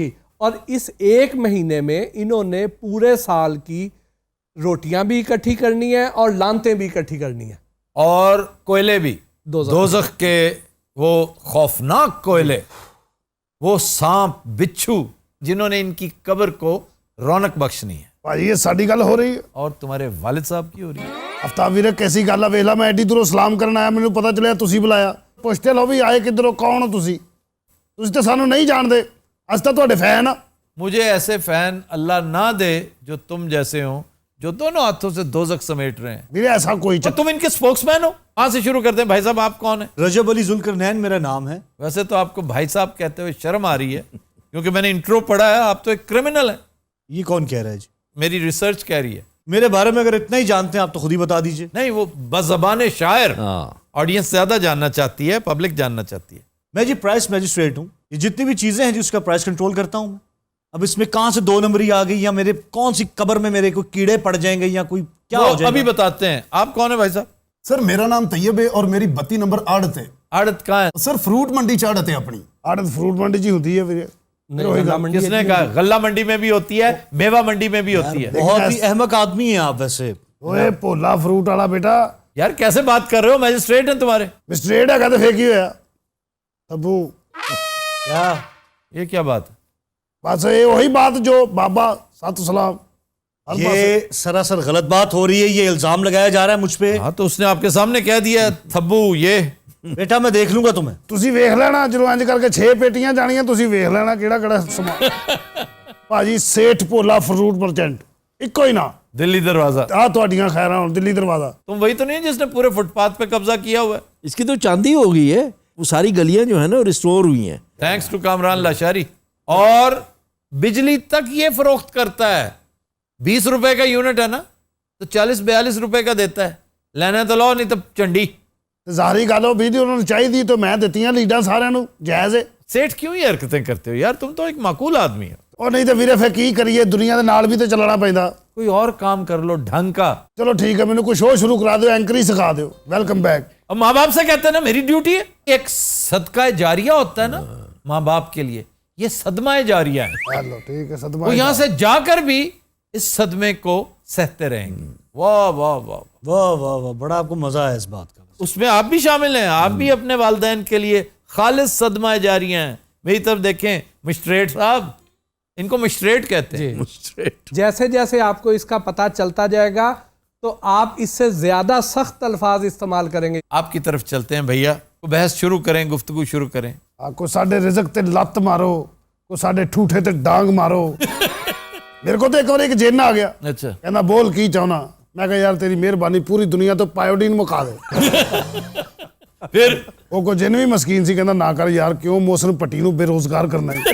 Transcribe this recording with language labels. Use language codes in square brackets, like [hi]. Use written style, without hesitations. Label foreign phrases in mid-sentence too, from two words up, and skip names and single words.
[ur] جی، اور اس ایک مہینے میں انہوں نے پورے سال کی روٹیاں بھی اکٹھی کرنی ہے اور لانتیں بھی اکٹھی کرنی ہیں، اور کوئلے بھی دوزخ کے وہ خوفناک کوئلے، وہ سانپ بچھو جنہوں نے ان کی قبر کو رونق بخشنی ہے۔ [pa] ਭਾਜੀ ਇਹ ਸਾਡੀ ਗੱਲ ਹੋ ਰਹੀ ਹੈ [ur] اور تمہارے والد صاحب کی ہو رہی ہے؟ [pa] ਅਫਤਾਬ ਵੀਰੇ ਕੈਸੀ ਗੱਲ ਆ, ਵੇਖ ਲਾ ਮੈਂ ਐਡੀ ਦੂਰੋਂ ਸਲਾਮ ਕਰਨ ਆਇਆ, ਮੈਨੂੰ ਪਤਾ ਚੱਲਿਆ ਤੁਸੀਂ ਬੁਲਾਇਆ। ਪੁੱਛਦੇ ਲਓ ਵੀ ਆਏ ਕਿੱਧਰੋਂ, ਕੌਣ ਹੋ ਤੁਸੀਂ? ਤੁਸੀਂ ਤਾਂ ਸਾਨੂੰ ਨਹੀਂ ਜਾਣਦੇ, ਅਸੀਂ ਤਾਂ ਤੁਹਾਡੇ ਫੈਨ ਆ। [ur] مجھے ایسے فین اللہ نہ دے جو تم جیسے ہوں، جو دونوں ہاتھوں سے دوزخ سمیٹ رہے ہیں۔ [pa] ਵੀਰੇ ਐਸਾ ਕੋਈ [ur] اور تم ان کے سپوکس مین ہو۔ وہاں سے شروع کرتے ہیں۔ بھائی صاحب آپ کون ہیں؟ رجب علی ذوالقرنین میرا نام ہے۔ ویسے تو آپ کو بھائی صاحب کہتے ہوئے شرم آ رہی ہے کیونکہ میں نے انٹرو پڑھا ہے، آپ تو ایک کرمنل ہیں۔ یہ کون کہہ رہا ہے جی؟ میری ریسرچ کہہ رہی ہے۔ میرے بارے میں اگر اتنا ہی جانتے ہیں آپ تو خود ہی بتا دیجئے۔ نہیں، وہ بزبان شاعر، آڈینس زیادہ جاننا چاہتی ہے، پبلک جاننا چاہتی ہے۔ میں جی [en] price magistrate [ur] ہوں، یہ جتنی بھی چیزیں ہیں جی اس کا [en] price control [ur] کرتا ہوں میں۔ اب اس میں کہاں سے 2 نمبری آ گئی، یا میرے کون سی قبر میں میرے کوئی کیڑے پڑ جائیں گے یا کوئی کیا ہو جائے گا؟ ابھی بتاتے ہیں۔ آپ کون ہیں بھائی صاحب؟ سر میرا نام طیب ہے اور میری 32 نمبر آڑت ہے۔ آڑت کہاں ہے؟ [pa] سر فروٹ منڈی ਚ ਆੜਤ ਹੈ ਆਪਣੀ। ਆੜਤ ਫਰੂਟ ਮੰਡੀ 'ਚ ਹੀ ਹੁੰਦੀ ਹੈ ਵੀਰੇ। [ur] کس نے کہا؟ غلہ منڈی میں بھی ہوتی ہے، میوہ منڈی میں بھی ہوتی ہے۔ بہت ہی احمق آدمی ہیں آپ ویسے۔ [pa] ਓਏ ਭੋਲਾ ਫਰੂਟ ਵਾਲਾ ਬੇਟਾ [ur] یار کیسے بات کر رہے ہو؟ میجسٹریٹ ہیں تمہارے۔ [pa] ਮਿਸਟਰੇਟ ਹੈਗਾ ਤੇ ਫੇਰ ਕੀ ਹੋਇਆ ਅੱਬੂ? [ur] کیا یہ کیا بات ہے؟ [pa] ਬਸ ਇਹ ਉਹੀ ਬਾਤ جو بابا سات سلام [ur] یہ سراسر غلط بات ہو رہی ہے، یہ الزام لگایا جا رہا ہے مجھ پہ۔ ہاں تو اس نے آپ کے سامنے کہہ دیا تھبو یہ۔ بیٹا میں دیکھ لوں گا تمہیں۔ [pa] ਤੁਸੀਂ ਵੇਖ ਲੈਣਾ ਜਦੋਂ ਇੰਜ ਕਰਕੇ 6 ਪੇਟੀਆਂ ਜਾਣੀਆਂ, ਤੁਸੀਂ ਵੇਖ ਲੈਣਾ ਕਿਹੜਾ ਕਿਹੜਾ ਸਮਾਨ। ਭਾਜੀ ਸੇਠ ਭੋਲਾ ਫਰੂਟ ਮਰਚੈਂਟ ਇੱਕੋ ਹੀ ਨਾ। [ur] دلی دروازہ۔ [pa] ਆ ਤੁਹਾਡੀਆਂ ਖੈਰਾਂ ਹੁਣ ਦਿੱਲੀ ਦਰਵਾਜ਼ਾ। [ur] تم وہی تو نہیں جس نے پورے فٹ پاتھ پہ قبضہ کیا ہوا ہے؟ اس کی تو چاندی ہو گئی ہے، وہ ساری گلیاں جو ہیں نا ریسٹور ہوئی ہیں۔ [en] thanks to [ur] کامران لاشاری۔ اور بجلی تک یہ فروخت کرتا ہے۔ 20 روپے کا یونٹ ہے نا تو 40-42 روپے کا دیتا ہے۔ لینا تو لو نہیں تو چنڈی۔ [pa] ਤੇ ਜ਼ਾਹਰੀ ਗੱਲ ਉਹ ਵੀ ਉਹਨਾਂ ਨੂੰ ਚਾਹੀਦੀ ਤਾਂ ਮੈਂ ਦਿੱਤੀਆਂ ਲੀਡਾਂ ਸਾਰਿਆਂ ਨੂੰ, ਜਾਇਜ਼ ਹੈ। [ur] سیٹھ کیوں یہ حرکتیں کرتے ہو یار؟ تم تو ایک معقول آدمی ہو۔ [pa] ਉਹ ਨਹੀਂ ਤਾਂ ਵੀਰੇ ਫਿਰ ਕੀ ਕਰੀਏ, ਦੁਨੀਆ ਦੇ ਨਾਲ ਵੀ ਤੇ ਚੱਲਣਾ ਪੈਂਦਾ। [ur] کوئی اور کام کر لو ڈھنگ کا۔ [pa] ਚਲੋ ਠੀਕ ਹੈ, ਮੈਨੂੰ ਕੋਈ ਸ਼ੋਅ ਸ਼ੁਰੂ کਰਾ ਦਿਓ, اینکر ہی سکھا ਦਿਓ۔ [en] welcome back. [ur] اب ماں باپ سے کہتے ہیں نا میری ڈیوٹی ہے۔ ایک صدقہ جاریہ ہوتا ہے نا ماں باپ کے لیے، یہ صدمہ جاریہ ہے۔ [pa] ਚਲੋ ਠੀਕ ਹੈ, [ur] صدمہ وہ یہاں سے جا کر بھی اس صدمے کو سہتے رہیں گے۔ واہ واہ واہ، واہ واہ واہ، بڑا آپ کو مزہ ہے اس بات کا۔ اس میں آپ بھی شامل ہیں، آپ بھی اپنے والدین کے لیے خالص صدمہ جاریہ ہیں۔ میری طرف دیکھیں مجسٹریٹ صاحب، ان کو مجسٹریٹ کہتے ہیں۔ جیسے جیسے آپ کو اس کا پتہ چلتا جائے گا تو آپ اس سے زیادہ سخت الفاظ استعمال کریں گے۔ آپ کی طرف چلتے ہیں بھیا، بحث شروع کریں، گفتگو شروع کریں۔ [pa] ਕੋਈ ਸਾਡੇ ਰਿਜ਼ਕ ਤੇ ਲੱਤ ਮਾਰੋ, ਕੋਈ ਸਾਡੇ ਠੂਠੇ ਤੇ ਡਾਂਗ ਮਾਰੋ। ਮੇਰੇ ਕੋਲ ਤਾਂ ਇੱਕ ਵਾਰ ਇੱਕ ਜਿੰਨ ਆ ਗਿਆ, [ur] اچھا [pa] ਕਹਿੰਦਾ ਬੋਲ ਕੀ ਚਾਹਣਾ। ਮੈਂ ਕਿਹਾ ਯਾਰ ਤੇਰੀ ਮਿਹਰਬਾਨੀ, ਪੂਰੀ ਦੁਨੀਆ ਤੋਂ ਪਾਇਓਡੀਨ ਮੁਕਾ ਦੇ। [ur] پھر [pa] ਉਹ ਕੋਈ ਜਿੰਨ ਵੀ ਮਸਕੀਨ ਸੀ, ਕਹਿੰਦਾ ਨਾ ਕਰ ਯਾਰ, ਕਿਉਂ ਮੋਸਨ ਪੱਟੀ ਨੂੰ ਬੇਰੋਜ਼ਗਾਰ ਕਰਨਾ ਹੈ।